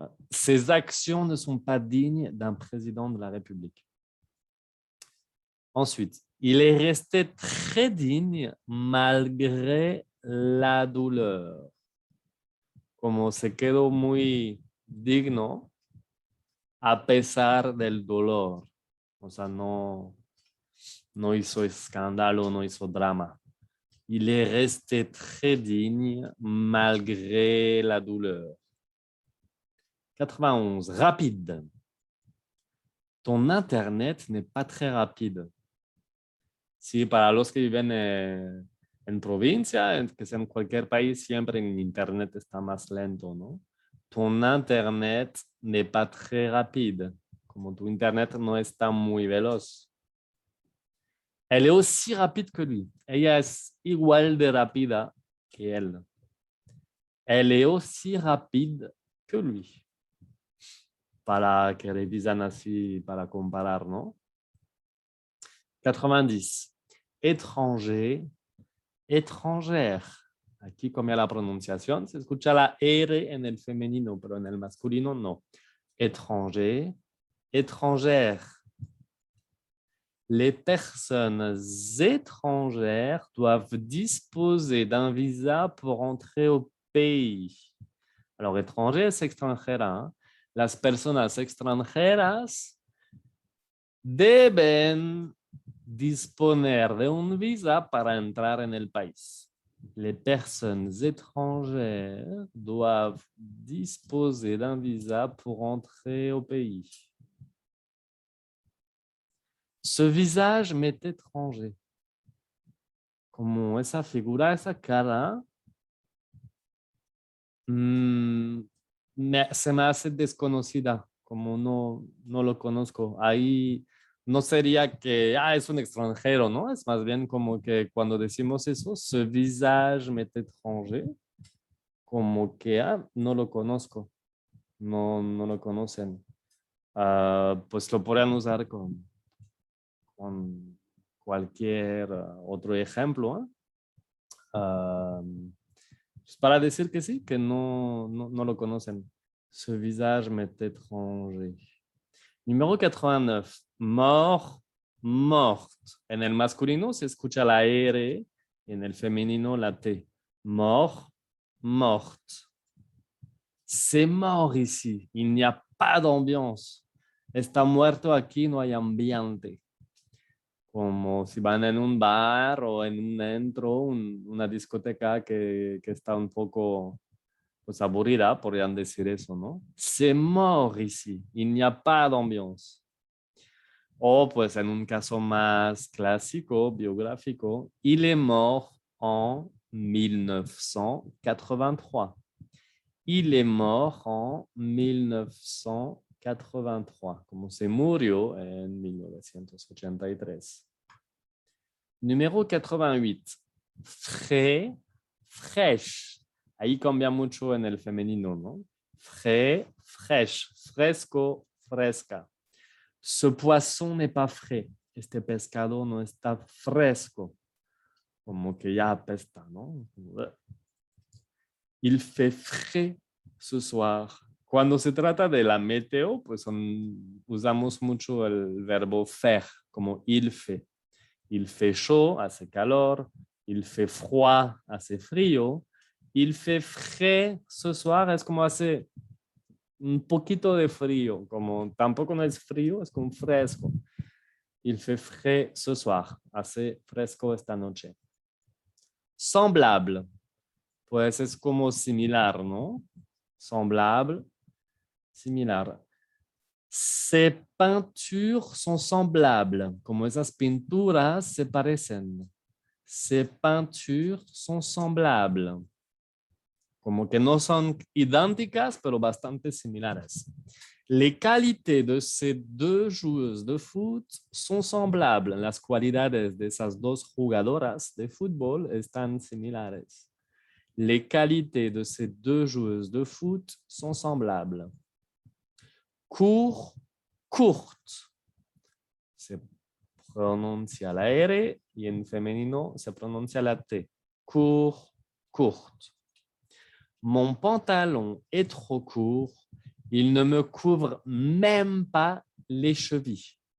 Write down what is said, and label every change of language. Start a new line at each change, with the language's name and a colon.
French: Ses actions ne sont pas dignes d'un président de la République. Ensuite, il est resté très digne malgré la douleur.
Spanish: Como se quedó muy digno a pesar del dolor. O sea, no no hizo escándalo, no hizo drama.
French: Il est resté très digne malgré la douleur. 91. Rapide. Ton Internet n'est pas très rapide.
Spanish: Sí, para los que viven en provincia, que sea en cualquier país, siempre en Internet está más lento, ¿no?
French: Ton Internet n'est pas très rapide.
Spanish: Como tu Internet no está muy veloz.
French: Elle est aussi rapide que lui.
Spanish: Ella es igual de rápida que él.
French: Elle est aussi rapide que lui.
Spanish: Para que revisan así, para comparar, ¿no? 90.
French: Étranger, étrangère.
Spanish: Aquí cambia la pronunciación. Se escucha la R en el femenino, pero en el masculino no.
French: Étranger, étrangère. Les personnes étrangères doivent disposer d'un visa pour entrer au pays.
Spanish: Alors, étranger es extranjera. ¿Eh? Las personas extranjeras deben disponer de un visa para entrar en el país.
French: Les personnes étrangères doivent disposer d'un visa pour entrer au pays. Ce visage m'est étranger.
Spanish: Como esa figura, esa cara, se me hace desconocida, como no lo conozco. Ahí no sería que es un extranjero, ¿no? Es más bien como que cuando decimos eso,
French: ce visage m'est étranger,
Spanish: como que no lo conozco, no lo conocen. Pues lo podrían usar con cualquier otro ejemplo. Pues para decir que sí, que no lo conocen.
French: Ce visage m'est étranger. Numéro 89. Mort, morte.
Spanish: En el masculino se escucha la R, en el femenino la T.
French: Mort, morte. C'est mort ici. Il n'y a pas d'ambiance.
Spanish: Está muerto aquí, no hay ambiente. Como si van en un bar o en un antro, una discoteca que está un poco pues, aburrida, podrían decir eso, ¿no?
French: C'est mort ici. Il n'y a pas d'ambiance.
Spanish: O pues en un caso más clásico, biográfico,
French: il est mort en 1983. Il est mort en 1983,
Spanish: como se murió en 1983.
French: Numéro 88. Frais, fraîche.
Spanish: Ahí cambia mucho en el femenino, ¿no?
French: Frais, fraîche,
Spanish: fresco, fresca.
French: Ce poisson n'est pas frais.
Spanish: Este pescado no está fresco. Como que ya apesta, ¿no?
French: Il fait frais ce soir.
Spanish: Cuando se trata de la meteo, pues usamos mucho el verbo faire, como il fait.
French: Il fait chaud,
Spanish: hace calor.
French: Il fait froid,
Spanish: hace frío.
French: Il fait frais ce soir,
Spanish: es como hace un poquito de frío, como tampoco no es frío, es como fresco.
French: Il fait frais ce soir,
Spanish: hace fresco esta noche. Semblable, pues es como similar, ¿no? Semblable, similar.
French: Ces peintures sont semblables,
Spanish: como esas pinturas se parecen.
French: Ces peintures sont semblables.
Spanish: Como que no son idénticas, pero bastante similares.
French: Les qualités de ces deux joueuses de foot son semblables.
Spanish: Las cualidades de esas dos jugadoras de fútbol están similares.
French: Les qualités de ces deux joueuses de foot sont semblables. Court, courte.
Spanish: Se pronuncia la R y en femenino se pronuncia la T.
French: Court, courte. Mon pantalon est trop court. Il ne me couvre même pas les chevilles.